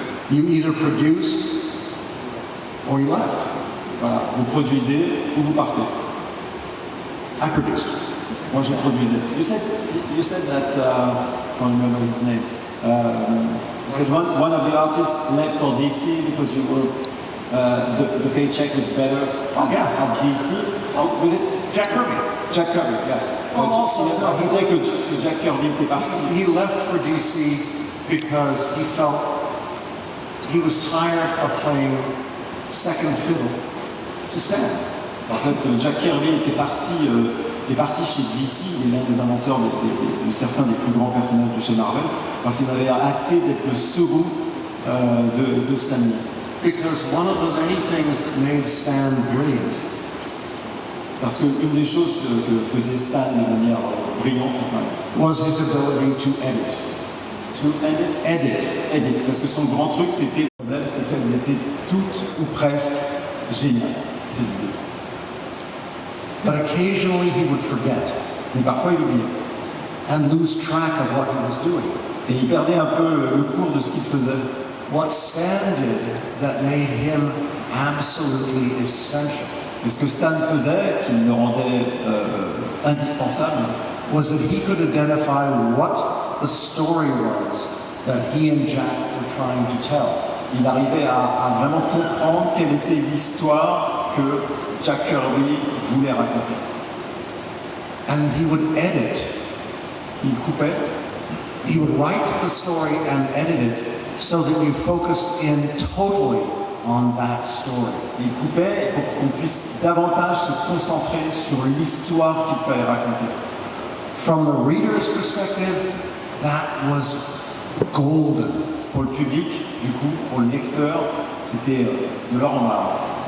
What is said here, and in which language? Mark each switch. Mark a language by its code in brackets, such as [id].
[en] You either produced or you left. [fr] Voilà, vous produisez ou vous partez. [en] I produced. [fr] Moi, je produisais. [en] You said that, I can't remember his name. You said one of the artists left for DC because you were, the paycheck was better Oh, yeah. at DC. Oh, was it Jack Kirby? Jack Kirby, yeah. Well, also, [fr] il racontait que Jack Kirby était parti. [en] He left for DC because he felt he was tired of playing second fiddle to Stan. [fr] En fait, Jack Kirby est parti chez DC, il est l'un des inventeurs de certains des plus grands personnages de chez Marvel, parce qu'il avait assez d'être le second de Stan Lee. [en] Because one of the many things that made Stan brilliant [fr] Parce qu'une des choses que faisait Stan de manière brillante, [en] was his ability to edit. to edit. [fr] Parce que son grand truc, c'était le problème, c'est qu'elles étaient toutes ou presque géniales, ces idées. [en] But occasionally he would forget [fr] Mais parfois, il oubliait. [en] and lose track of what he was doing. [fr] Et il perdait un peu le cours de ce qu'il faisait. [en] What Stan did that made him absolutely essential [fr] Et ce que Stan faisait, qui le rendait indispensable, [en] was that he could identify what the story was that he and Jack were trying to tell. [fr] il arrivait à vraiment comprendre quelle était l'histoire que Jack Kirby voulait raconter. [en] And he would edit. [fr] Il coupait, [en] He would write the story and edit it so that you focused in totally on that story. [fr] il coupait pour qu'on puisse davantage se concentrer sur l'histoire qu'il fallait raconter. [en] From the reader's perspective, that was golden. [fr] Pour le public, du coup, pour le lecteur, c'était de l'or en barre.